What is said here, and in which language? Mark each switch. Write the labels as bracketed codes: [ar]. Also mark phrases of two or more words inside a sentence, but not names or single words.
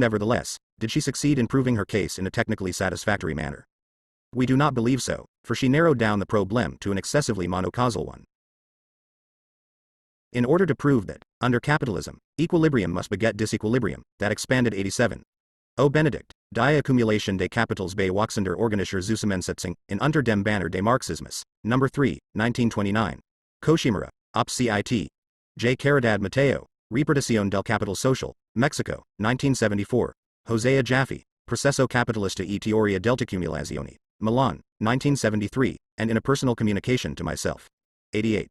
[en] Nevertheless, did she succeed in proving her case in a technically satisfactory manner? We do not believe so, for she narrowed down the problème to an excessively monocausal one. In order to prove that, under capitalism, equilibrium must beget disequilibrium, that expanded. 87. O. Benedict, Die Accumulation des Kapitals bei wachsender organischer Zusammensetzung in unter dem Banner des Marxismus, No. 3, 1929. Koshimura, Op. Cit. J. Caridad Mateo, Repartición del Capital Social, Mexico, 1974. Hosea Jaffe, Processo Capitalista e Teoria dell'Accumulazione, Milan, 1973, and in a personal communication to myself. 88.